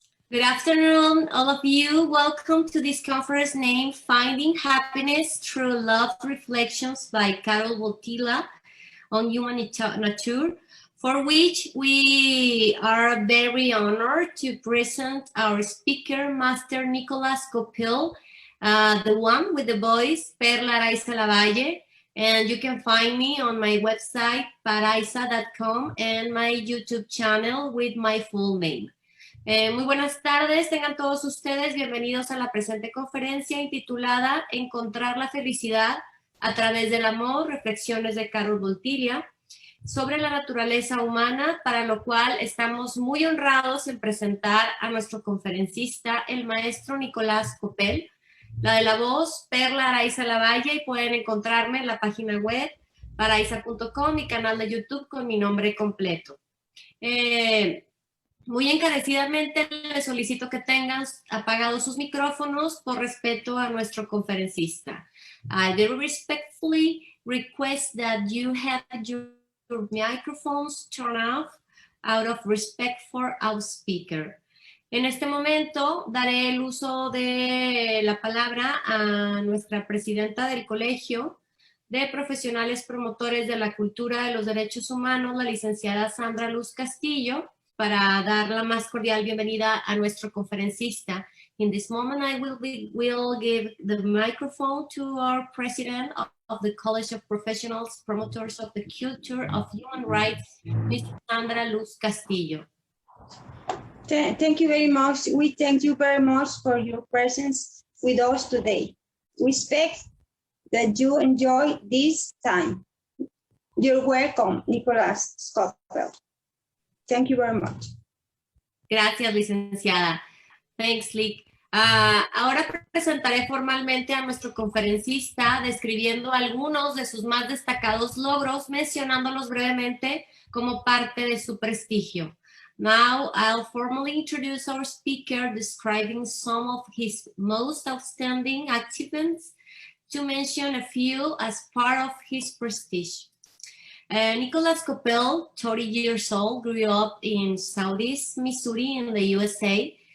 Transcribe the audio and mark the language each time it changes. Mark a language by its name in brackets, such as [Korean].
[English] Good afternoon, all of you. Welcome to this conference named Finding Happiness Through Love Reflections by Karol Wojtyla on Human Nature, for which we are very honored to present our speaker, Master Nicolás Koeppel, the one with the voice, Perla Araiza Lavalle, and you can find me on my website, paraiza.com, and my YouTube channel with my full name. [Spanish] Muy buenas tardes, tengan todos ustedes bienvenidos a la presente conferencia intitulada Encontrar la felicidad a través del amor, reflexiones de Karol Wojtyla, sobre la naturaleza humana, para lo cual estamos muy honrados en presentar a nuestro conferencista, el maestro Nicolás Koeppel, la de la voz, Perla Araiza Lavalle, y pueden encontrarme en la página web paraiza.com, mi canal de YouTube con mi nombre completo. Muy encarecidamente les solicito que tengan apagados sus micrófonos por respeto a nuestro conferencista. [English] I very respectfully request that you have your microphones turned off out of respect for our speaker. [Spanish] En este momento daré el uso de la palabra a nuestra presidenta del Colegio de Profesionales Promotores de la Cultura de los Derechos Humanos, la licenciada Sandra Castillo, para dar la más cordial bienvenida a nuestro conferencista. [English] In this moment, I will give the microphone to our president of the College of Professionals Promoters of the Culture of Human Rights, Ms. Sandra Castillo. Thank you very much. We thank you very much for your presence with us today. We expect that you enjoy this time. You're welcome, Nicolás Koeppel. Thank you very much. [Spanish] Gracias, licenciada. [English] Thanks, Lick. [Spanish] Ahora presentaré formalmente a nuestro conferencista, describiendo algunos de sus más destacados logros, mencionándolos brevemente como parte de su prestigio. [English] Now, I'll formally introduce our speaker, describing some of his most outstanding achievements, to mention a few as part of his prestige. Nicolás Koeppel, 30 years old, grew up in Southeast Missouri in the USA.